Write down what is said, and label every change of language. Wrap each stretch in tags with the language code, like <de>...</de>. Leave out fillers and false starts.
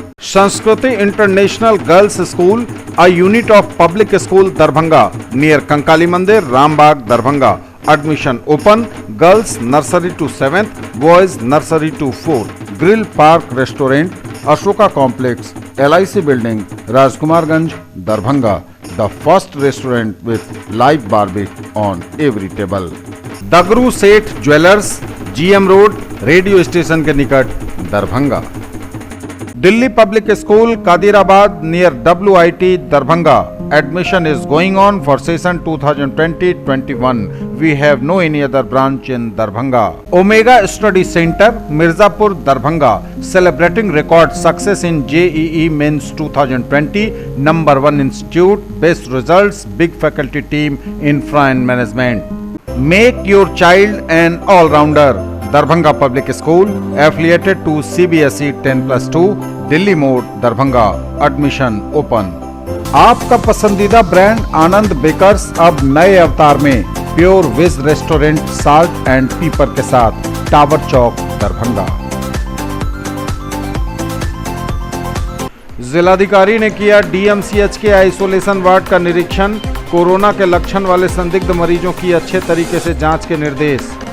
<en>Sanskriti international girls school, a unit of public school, Darbhanga, near Kankali Mandir, Rambagh, Darbhanga. Admission open. Girls nursery to 7th, boys nursery to 4th। Grill park restaurant, Ashoka complex, LIC building, Rajkumarganj, Darbhanga. The first restaurant with live barbecue on every table. Dagru Seth jewellers, GM road, radio station</en> <hi>के निकट,</hi> <en>Darbhanga. Delhi public school, Kadirabad, near WIT, Darbhanga. Admission is going on for session 2020-21. We have no any other branch in Darbhanga. Omega Study Center, Mirzapur, Darbhanga, celebrating record success in JEE Mains 2020. Number 1 institute, best results, big faculty team, infra and management. Make your child an all-rounder. Darbhanga Public School, affiliated to CBSE 10+2, Delhi Mode, Darbhanga. Admission open.</en> <hi>आपका पसंदीदा brand आनंद bakers अब नए अवतार में, pure veg restaurant, salt and पीपर के साथ, tower चौक, दरभंगा। जिलाधिकारी ने किया DMCH के आइसोलेशन वार्ड का निरीक्षण, कोरोना के लक्षण वाले संदिग्ध मरीजों की अच्छे तरीके से जांच के निर्देश।</hi>